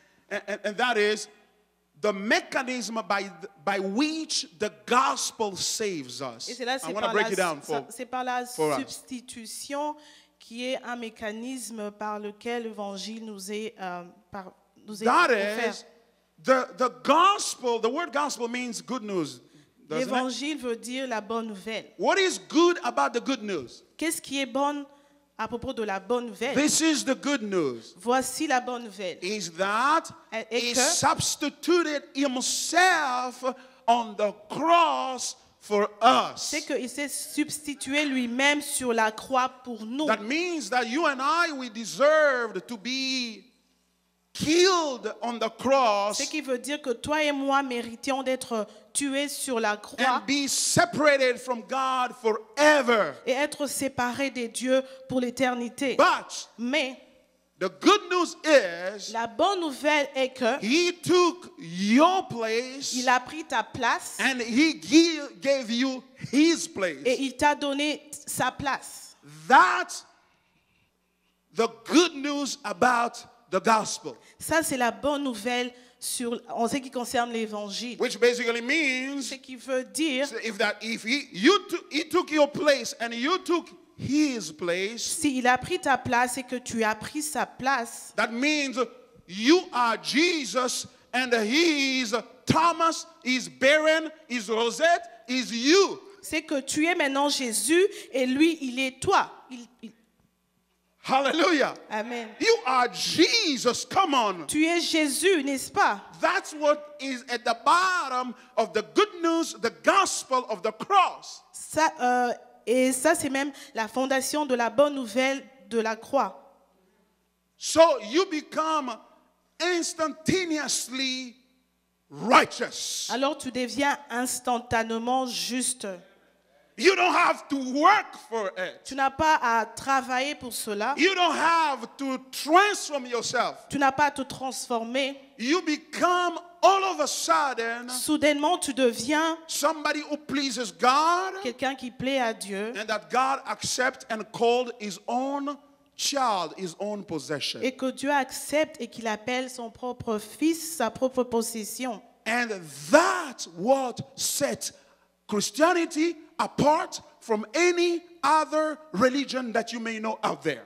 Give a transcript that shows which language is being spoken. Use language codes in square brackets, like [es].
[en] And that is the mechanism by which the gospel saves us. [fr] Et c'est là, [en] I want to break it down [fr] c'est par la [en] for us. [fr] substitution qui est un mécanisme par lequel l'évangile nous est [en] That [fr] offert. [en] is the gospel. The word gospel means good news. Doesn't it? [fr] L'évangile veut dire la bonne nouvelle. [en] What is good about the good news? [fr] Qu'est-ce qui est bon à propos de la bonne nouvelle? [en] This is the good news. [fr] Voici la bonne nouvelle. [en] Is that [fr] Et [en] he [fr] que [en] substituted himself on the cross for us. [fr] c'est qu'il s'est substitué lui-même sur la croix pour nous. [en] That means that you and I, we deserved to be killed on the cross [fr] Ce qui veut dire que toi et moi méritions d'être tués sur la croix [en] and be separated from God forever. [fr] et être séparés des dieux pour l'éternité. [en] But [fr] Mais [en] the good news is [fr] la bonne nouvelle est que [en] he took your place [fr] il a pris ta place [en] and he gave you his place. [fr] et il t'a donné sa place. [en] That's the good news about the gospel. [fr] Ça, c'est la bonne nouvelle en ce qui concerne l'évangile. [en] Which basically means [fr] Ce qui veut dire, [en] if he took your place and you took his place, [fr] s'il a pris ta place et que tu as pris sa place, [en] that means you are Jesus and he is Thomas, is Baron, is Rosette, is you. [fr] c'est que tu es maintenant Jésus et lui, il est toi. [en] Hallelujah. Amen. You are Jesus. Come on. [fr] Tu es Jésus, n'est-ce pas? [en] That's what is at the bottom of the good news, the gospel of the cross. [fr] Et ça, c'est même la fondation de la bonne nouvelle de la croix. [en] So you become instantaneously righteous. [fr] Alors tu deviens instantanément juste. [en] You don't have to work for it. [fr] Tu n'as pas à travailler pour cela. [en] You don't have to transform yourself. [fr] Tu n'as pas à te transformer. [en] You become all of a sudden [fr] Soudainement, tu deviens [en] somebody who pleases God [fr] quelqu'un qui plaît à Dieu [en] and that God accepts and called his own child, his own possession. [fr] et que Dieu accepte et qu'il appelle son propre fils, sa propre possession. [en] And that's what sets Christianity apart from any other religion that you may know out there.